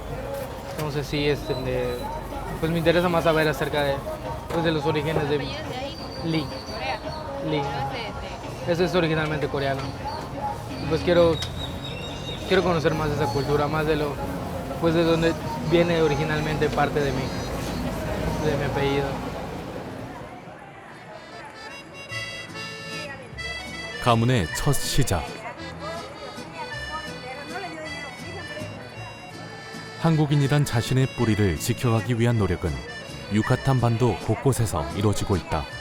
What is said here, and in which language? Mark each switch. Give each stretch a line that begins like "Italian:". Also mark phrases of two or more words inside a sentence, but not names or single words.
Spanish: Entonces sí, pues me interesa más saber acerca de los orígenes de ¿Apellidos de ahí? Lee. Corea. Lee. No sé, Ese es originalmente coreano. Y pues quiero conocer más de esa cultura, más de pues de donde viene originalmente parte de mi apellido.
Korean: 가문의 첫 시작. 한국인이란 자신의 뿌리를 지켜가기 위한 노력은 유카탄 반도 곳곳에서 이루어지고 있다.